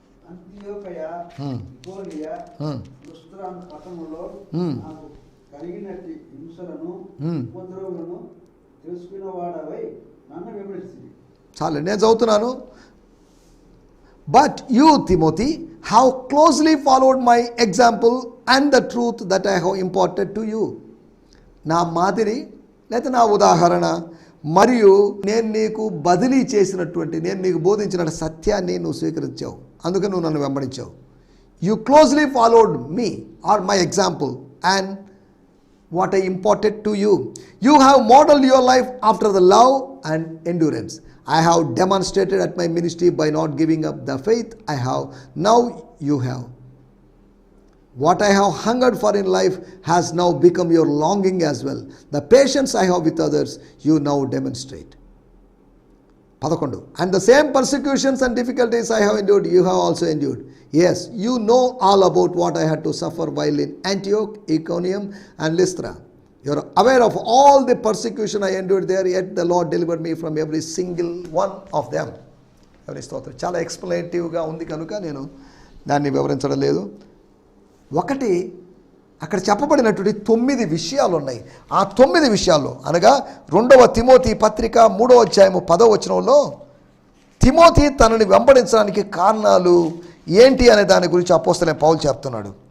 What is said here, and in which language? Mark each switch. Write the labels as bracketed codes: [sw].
[te] అంత్యోకయ ఇకోనియ Lystra పట్టణములో నాకు కలిగినట్టి హింసలను ఉపద్రవములను తెలుసుకున్నవాడవై నన్ను వెంబడిస్తుంది. చాలు, నేను చదువుతున్నాను. [en] But you, Timothy, have closely followed my example and the truth that I have imparted to you. [te] నా మాదిరి లేదా నా ఉదాహరణ మరియు నేను నీకు బదిలీ చేసినటువంటి, నేను నీకు బోధించిన సత్యాన్ని నువ్వు స్వీకరించావు, అందుకని నువ్వు నన్ను వెంబడించావు. [en] You closely followed me or my example and what I imparted to you. You have modeled your life after the love and endurance I have demonstrated at my ministry by not giving up the faith I have. Now you have. What I have hungered for in life has now become your longing as well. The patience I have with others, you now demonstrate. 11. And the same persecutions and difficulties I have endured, you have also endured. Yes, you know all about what I had to suffer while in Antioch, Iconium and Lystra. You are aware of all the persecution I endured there, yet the Lord delivered me from every single one of them. [te] ఎవరి స్తోత్రం. చాలా ఎక్స్ప్లెనేటివ్గా ఉంది కనుక నేను దాన్ని వివరించడం లేదు. ఒకటి, అక్కడ చెప్పబడినటువంటి 9 విషయాలు ఉన్నాయి. ఆ 9 విషయాల్లో అనగా 2వ తిమోతి పత్రిక 3వ అధ్యాయము 10వ వచనంలో తిమోతి తనని వెంబడించడానికి కారణాలు ఏంటి అనే దాని గురించి అపోస్తలుడైన పౌలు చెప్తున్నాడు.